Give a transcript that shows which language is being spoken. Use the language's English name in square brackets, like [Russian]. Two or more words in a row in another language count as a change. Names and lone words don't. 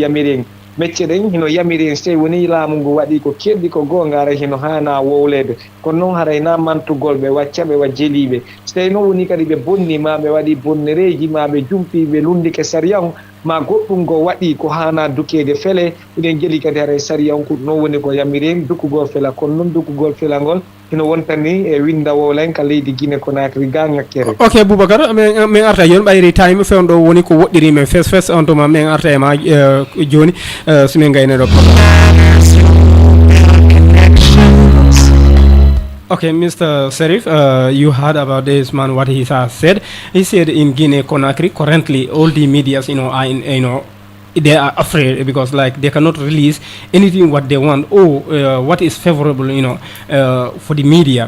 [Fula] yamiri en mecce ɗen hino yamiri en so tawi woni laamu ngu waɗi ko keɗɗi ko goonga ara hino hana wowlede kono noon haray na mantugol ɓe wacca ɓe wa jeliɓe so tawi noon woni kadi ɓe bonni ma ɓe waɗi bonnereji ma ɓe jumpi ɓe lundike sariya on ma goɗɗum go waɗi ko hana dukede feele eɗen jeli kadi haray sariya on ko noon woni ko yamiri en dukkugol fela kono noon dukkugol felangol hino wontani e windawolen ka leydi Guinée Conakry ga ŋakkere ok Boubacar min arta joni ɓayri time fewno ɗo woni ko woɗɗiri men fes on tuma min arta e ma joni somin gayne ɗo [English] Okay, Mr. Serif, you heard about this man, what he has said. He said in Guinea Conakry, currently all the medias, are in, they are afraid because like they cannot release anything what they want or what is favorable, for the media.